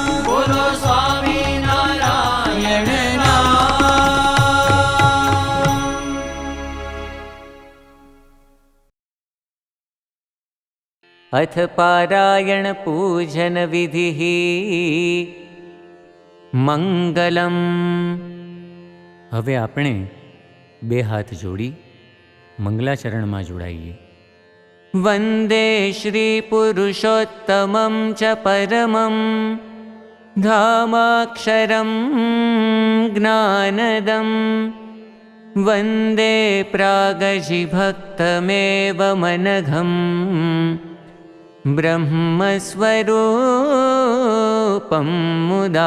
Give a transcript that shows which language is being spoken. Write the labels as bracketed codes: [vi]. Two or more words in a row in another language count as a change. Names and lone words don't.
[hi] बोलो स्वामी नारायण [sa] अथ पारायण पूजन विधिः मंगलम। [gu] હવે આપણે બે હાથ જોડી મંગલાચરણમાં જોડાઈએ। [sa] वन्दे श्रीपुरुषोत्तमं च परमं धामाक्षरं ज्ञानदं। वन्दे प्रागजिभक्तमेव मनघं ब्रह्मस्वरूपं मुदा।